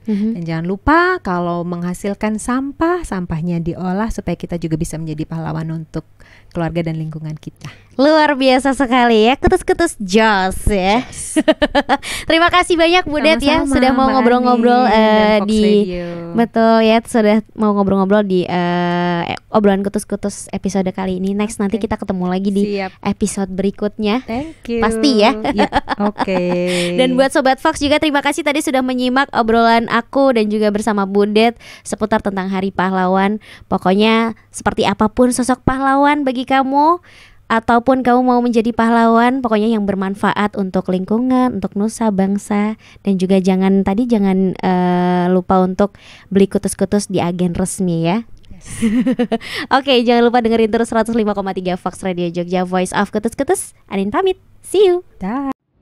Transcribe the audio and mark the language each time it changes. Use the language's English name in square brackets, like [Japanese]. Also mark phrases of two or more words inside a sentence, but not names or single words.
[Indonesian] Dan jangan lupa kalau menghasilkan sampah, sampahnya diolah supaya kita juga bisa menjadi pahlawan untuk keluarga dan lingkungan kita. Luar biasa sekali ya, kutus-kutus Jos ya. Terima kasih banyak Budet ya sudah mau ngobrol-ngobrol di Radio. Betul ya, sudah mau ngobrol-ngobrol di obrolan kutus-kutus episode kali ini. Next nanti kita ketemu lagi di episode berikutnya. [English] Thank you. [Indonesian] Pasti ya. Oke. Dan buat Sobat Fox juga terima kasih tadi sudah menyimak obrolan aku dan juga bersama Budet seputar tentang Hari Pahlawan. Pokoknya seperti apapun sosok pahlawan bagi kamu, ataupun kamu mau menjadi pahlawan, pokoknya yang bermanfaat untuk lingkungan, untuk nusa bangsa. Dan juga jangan lupa untuk beli kutus-kutus di agen resmi ya. Oke, jangan lupa dengerin terus 105,3 Fox Radio Jogja, Voice of Kutus-Kutus. Anin pamit, [English] see you. [Indonesian] Dah.